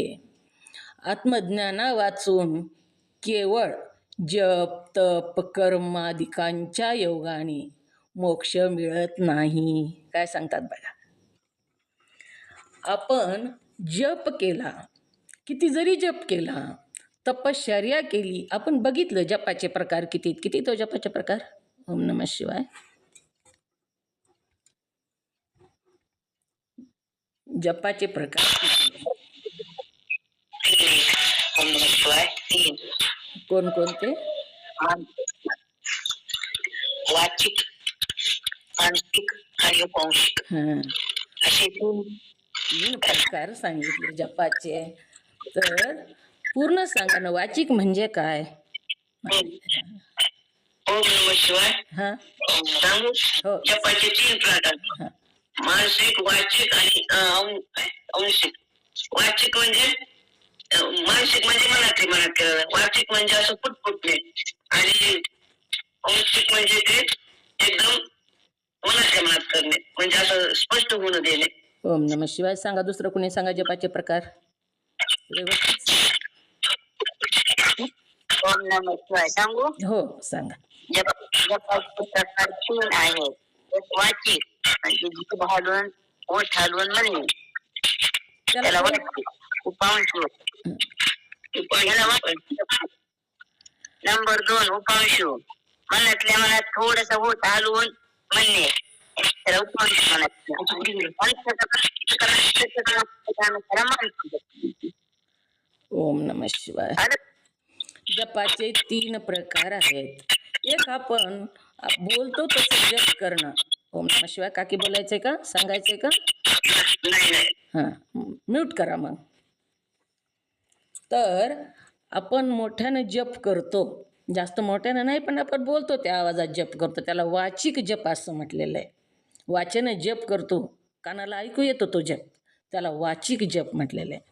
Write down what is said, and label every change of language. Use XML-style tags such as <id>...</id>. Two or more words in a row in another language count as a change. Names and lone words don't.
<mr>आत्मज्ञाना वाचून केवळ जप तप कर्मादिकांच्या योगाने मोक्ष मिळत नाही. काय सांगतात बघा. आपण जप केला, किती जरी जप केला, तपश्चर्या केली, आपण बघितलं जपाचे प्रकार किती किती. तो जपाचे प्रकार</mr> <sa>ओम नमः शिवाय.</sa> <mr>जपाचे प्रकार</mr> <sa>ओम नमः शिवाय 3.</sa> <mr>कोणकोणते? वाचिक, मानसिक आणि उपांशिक हां, असे 3 प्रकार सांगितले जपाचे. तर पूर्ण सांगा ना, वाचिक म्हणजे काय?</mr> <sa>ओम नमः शिवाय</sa> <mr>हां, सांगू. हो, जपाचे 3 प्रकार: हां, मानसिक, वाचिक आणि अंशिक. वाचिक म्हणजे मानसिक म्हणजे मनात केलं. वाचिक म्हणजे असं पुटपुटणे. आणि अंशिक म्हणजे ते एकदम मनातल्या मनात करणे, म्हणजे असं स्पष्ट होऊन देणे.</mr> <sa>ओम नमः शिवाय</sa> <mr>सांगा. दुसरं कोणी सांगा जपाचे प्रकार व्यवस्थित सांगा.</mr> <sa>ओम नमः शिवाय</sa> <mr>सांगू. हो सांगा. जपाचे प्रकार 3 आहेत. एक वाचिक म्हणजे जिभ हलवून, ओठ हलवून म्हणणे, त्याला वाचिक. उपांशिक, नंबर 2 उपांशु, मनातल्या मनात थोडस ओठ हलवून म्हणणे, त्याला उपांशु म्हणतात.</mr> <sa>ओम नमः शिवाय.</sa> <mr>जपाचे 3 प्रकार आहेत. एक आपण बोलतो तसं जप करणं.</mr> <sa>ओम नमः शिवाय.</sa> <mr>काकी बोलायचंय का? सांगायचंय का? हां, म्यूट करा मग. तर आपण मोठ्यानं जप करतो, जास्त मोठ्यानं नाही, पण आपण बोलतो त्या आवाजात जप करतो, त्याला वाचिक जप असं म्हटलेलं आहे. वाचन जप करतो, कानाला ऐकू येतो तो जप, त्याला वाचिक जप म्हटलेलं आहे.</mr>